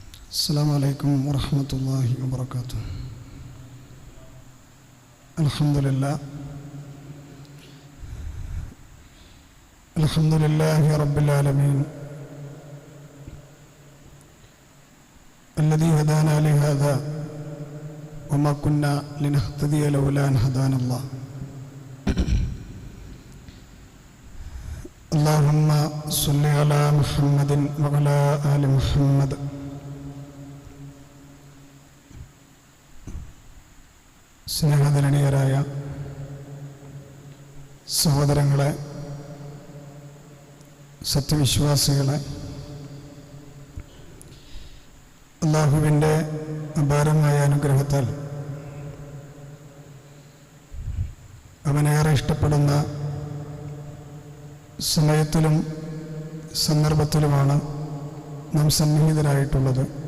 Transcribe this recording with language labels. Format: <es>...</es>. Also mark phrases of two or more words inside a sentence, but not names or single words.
<ar>السلام عليكم ورحمة الله وبركاته. الحمد لله رب العالمين الذي هدانا لهذا وما كنا لنهتدي لولا أن هدانا الله. اللهم صل على محمد وعلى آل محمد.</ar> <ml>സ്നേഹധരണീയരായ സഹോദരങ്ങളെ, സത്യവിശ്വാസികളെ, അല്ലാഹുവിൻ്റെ അപാരമായ അനുഗ്രഹത്താൽ അവനേറെ ഇഷ്ടപ്പെടുന്ന സമയത്തിലും സന്ദർഭത്തിലുമാണ് നാം സന്നിഹിതരായിട്ടുള്ളത്.</ml>